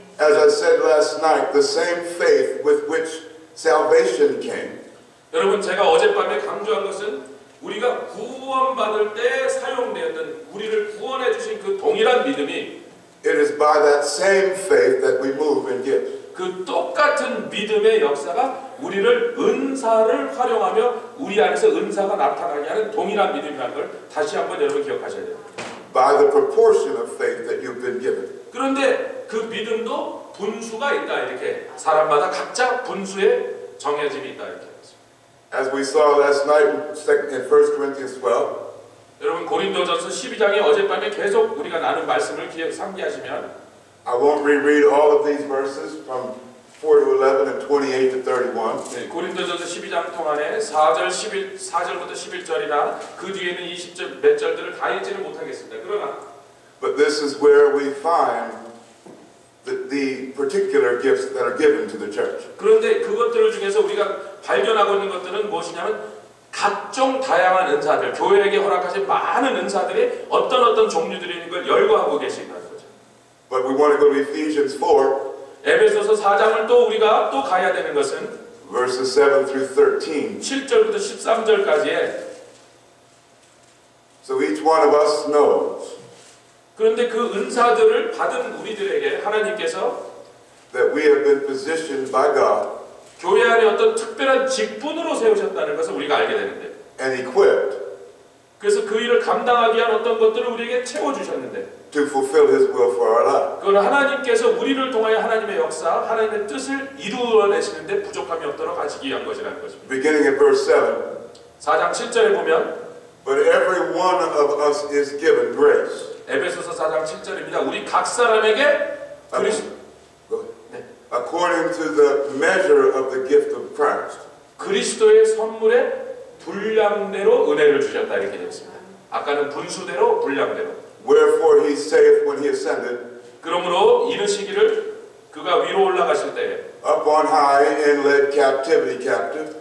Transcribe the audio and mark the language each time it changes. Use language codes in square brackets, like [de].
[en] As I said last night, the same faith with which salvation came [ko] 여러분 제가 어젯밤에 강조한 것은 우리가 구원받을 때 사용되었던 우리를 구원해 주신 그 동일한 믿음이 [en] it is by that same faith that we move and give. [ko] 그 똑같은 믿음의 역사가 우리를 은사를 활용하며 우리 안에서 은사가 나타나게 하는 동일한 믿음이라는 걸 다시 한번 여러분 기억하셔야 돼요. [en] By the proportion of faith that you've been given. [ko] 그런데 그 믿음도 분수가 있다 이렇게 사람마다 각자 분수에 정해짐이 있다 이렇게 했습니다. [en] As we saw last night in 1 Corinthians 12, [ko] 여러분 고린도전서 12장에 어젯밤에 계속 우리가 나눈 말씀을 상기하시면 [en] I won't reread all of these verses from 4 to 11 and 28 to 31. [ko] 네, 고린도전서 12장 동안에 4절부터 11절이나 그 뒤에는 20절 몇 절들을 다 읽지는 못하겠습니다. 그러나 [en] But this is where we find the particular gifts that are given to the church. [ko] 그런데 그것들 중에서 우리가 발견하고 있는 것들은 무엇이냐면 각종 다양한 은사들, 교회에게 허락하신 많은 은사들이 어떤 종류들이 있는 걸 열거하고 계신다는 거죠. [en] But we want to go to Ephesians 4, [ko] 에베소서 4장을 또 우리가 또 가야 되는 것은 [en] verses 7 through 13. [ko] 7절부터 13절까지에 [en] So each one of us knows [ko] 그런데 그 은사들을 받은 우리들에게 하나님께서 [en] that we have been positioned by God [ko] 교회 안에 어떤 특별한 직분으로 세우셨다는 것을 우리가 알게 되는데 [en] and equipped [ko] 그래서 그 일을 감당하기 위한 어떤 것들을 우리에게 채워주셨는데 [en] to fulfill His will for our life. [ko] 그건 하나님께서 우리를 통하여 하나님의 역사, 하나님의 뜻을 이루어내시는데 부족함이 없도록 하시기 위한 것이라는 것입니다. [en] Beginning in verse 7, [ko] 4장 7절에 보면 [en] but every one of us is given grace. [ko] 에베소서 4장 7절입니다. 우리 각 사람에게 [en] According to the measure of the gift of Christ. [ko] 그리스도의 선물에 분량대로 은혜를 주셨다 이렇게 되어 있습니다. 아까는 분수대로 분량대로. [en] Wherefore he saith when he ascended [ko] 그러므로 이르시기를 그가 위로 올라가실 때에 [en] up on high and led captivity captive.